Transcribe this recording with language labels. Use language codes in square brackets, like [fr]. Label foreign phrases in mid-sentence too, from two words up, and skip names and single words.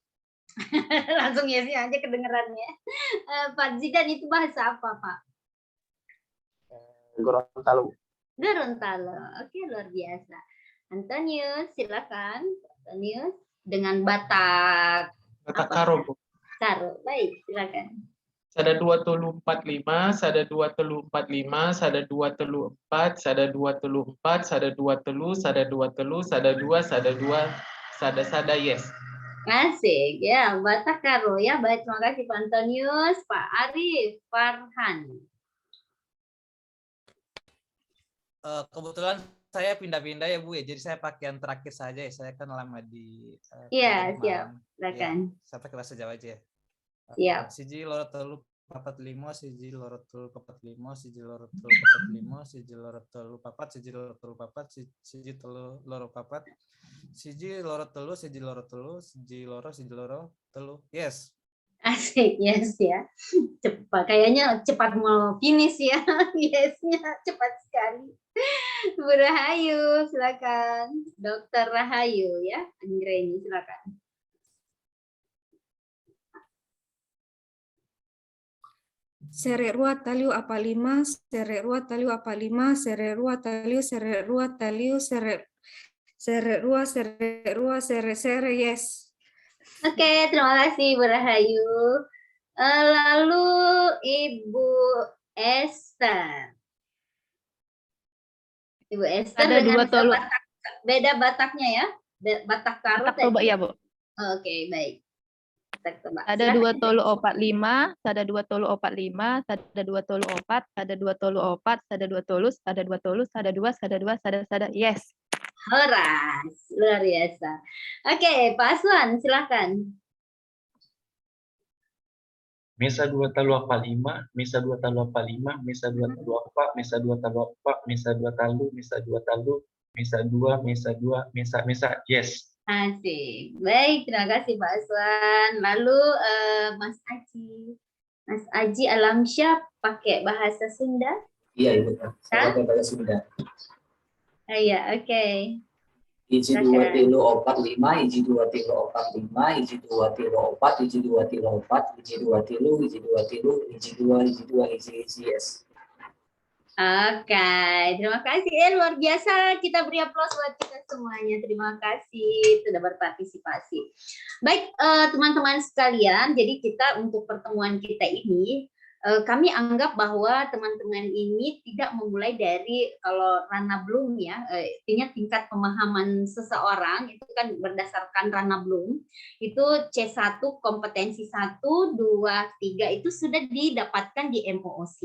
[id] Langsung yes aja kedengerannya. Pak Zidan itu bahasa apa, Pak? Gorontalo. Gorontalo. Oke, luar biasa. Antonius, silakan. Antonius dengan Batak. Batak Karo, Bu. Karo, baik, silakan. [btx] Sada 2 telu 45, sada 2 telu 45, sada 2 telu 4, sada 2 telu 4, sada 2 telu, sada 2 telu, sada 2, sada 2, sada, [id] yes. Asik, ya, Batak Karo ya. Baik, terima kasih Pak Antonius. Pak Arif Farhan. Kebetulan saya pindah-pindah ya Bu ya, jadi saya pakai yang terakhir saja ya. Saya kan lama di Iya, siap. Silakan. Ya, saya pakai bahasa Jawa aja ya. Siap. [jv] Siji loro telu 45, siji loro telu 45, siji loro telu 45, siji loro telu 4, siji loro telu 4, siji telu loro 4, siji loro telu, siji loro telu, siji loro telu. [id] Yes. Asik, yes ya. Cepat, kayaknya cepat mau finish ya. Yesnya cepat sekali. Bu Rahayu, silakan. Dokter Rahayu ya. Anggreni, silakan. Sere rua taliu apa 5, sere rua taliu apa 5, sere rua taliu, sere rua taliu, sere rua, sere, yes. Oke, terima kasih Bu Rahayu. Lalu Ibu Esther. Ibu Esther ada dengan [bbc] dua tolu. [id] Beda Bataknya ya? Batak Karo. Batak Toba ya, Bu. Oke, baik. [bbc] Ada 2 tolu 45, ada 2 tolu 45, ada 2 tolu 4, ada 2 tolu 4, ada 2 tolus, ada 2 tolus, ada 2, ada yes. [id] Horas, luar biasa. Oke, Pak Aswan, silakan. [sda] Mesa 2 talu apa 5, Mesa 2 talu apa 5, Mesa 2 talu apa, Mesa 2 talu apa, Mesa 2 talu, Mesa 2 talu, Mesa 2, Mesa 2, Mesa, [id] yes. Asik. Baik, terima kasih Pak Aswan. Lalu Mas Aji. Mas Aji Alamsyah pakai bahasa Sunda? Iya, Ibu. Saya pakai bahasa Sunda. Iya, oke. [su] Iji 2 tilu 4 5, iji 2 tilu 4 5, iji 2 tilu 4, iji 2 tilu 4, iji 2 tilu, iji 2 tilu, iji 2, iji, yes. [id] Oke, terima kasih. Luar biasa. Kita beri aplaus buat kita semuanya. Terima kasih sudah berpartisipasi. Baik, teman-teman sekalian. Jadi kita untuk pertemuan kita ini kami anggap bahwa teman-teman ini tidak memulai dari kalau Rana Bloom ya, artinya tingkat pemahaman seseorang itu kan berdasarkan Rana Bloom, itu C1 kompetensi 1, 2, 3 itu sudah didapatkan di MOOC.